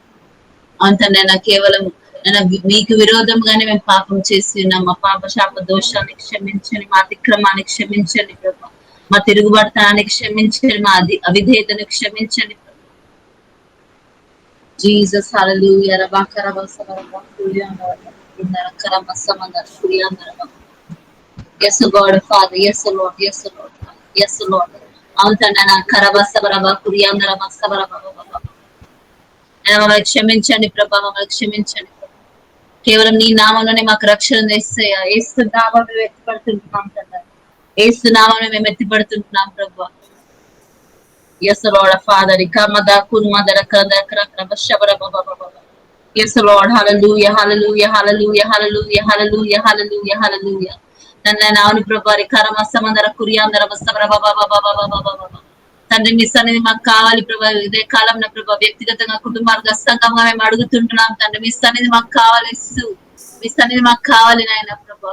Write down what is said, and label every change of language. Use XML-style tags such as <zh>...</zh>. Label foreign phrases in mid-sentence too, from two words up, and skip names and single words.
<te>అవును తండ్రి, నా కేవలం నేను మీకు విరోధంగానే మేము పాపం చేసి ఉన్నాం. మా పాప శాప దోషాన్ని క్షమించండి, మా అతిక్రమాన్ని క్షమించండి ప్రభు, మా తిరుగుబడతాన్ని క్షమించండి, మా అవిధేయతను క్షమించండి.</te> <en>జీసస్ హల్లెలూయా Yes, Lord, Father. Yes, Lord. Yes, Lord. Yes, Lord.</en> <te>అవును తండ్రి, నా కరబసబరబా కురియాందరబసబరబా. మమ్మల్ని క్షమించండి ప్రభా, మమ్మల్ని క్షమించండి. కేవలం నీ నామంలోనే మాకు రక్షణ తెస్తాయా. ఏసు నామం మేము ఎత్తిపడుతుంటున్నాం తండ్రి, ఏసు నామం మేము ఎత్తిపడుతుంటున్నాం ప్రభా.</te> <en>Yes, Lord, Father. Kamada kurmadara kadakra krabashabarababa. Yes, Lord. Hallelujah, hallelujah, hallelujah, hallelujah, hallelujah, hallelujah, hallelujah.</en> <te>తండ్రి నావుని ప్రభా కరమసమందర కురియాందర బసబరబబబబబబబబబ. తండ్రి మీ సన్నిధి మాకు కావాలి ప్రభా. ఇదే కాలం ప్రభా వ్యక్తిగతంగా కుటుంబాలుగా సంఘంగా మేము అడుగుతుంటున్నాం తండ్రి. మీ సన్నిధి మాకు కావాలి యేసు. మీ సన్నిధి మాకు కావాలి నాయన ప్రభా.</te>